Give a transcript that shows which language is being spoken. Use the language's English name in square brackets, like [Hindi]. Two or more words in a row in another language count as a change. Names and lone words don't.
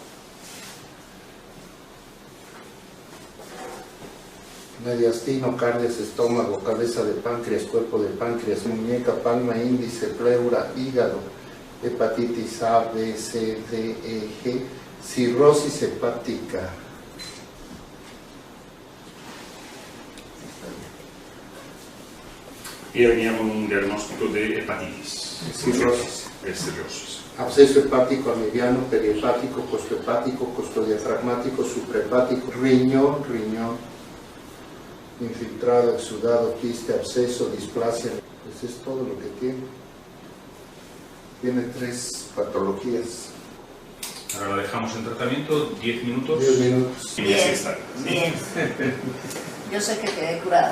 [Spanish] Mediastino, carnes, estómago, cabeza de páncreas, cuerpo de páncreas, muñeca, palma, índice, pleura, hígado, hepatitis A, B, C, D, E, G, cirrosis hepática. Y venía con un diagnóstico de hepatitis. Cirrosis. Cirrosis. Absceso hepático amibiano, perihepático, costohepático, costodiafragmático, suprahepático, riñón, infiltrado, exudado, quiste, absceso, displasia. Pues es todo lo que tiene. Tiene 3 patologías. Ahora la dejamos en tratamiento 10 minutos. 10 minutos. Y así está. Bien. Yo sé que quedé curada.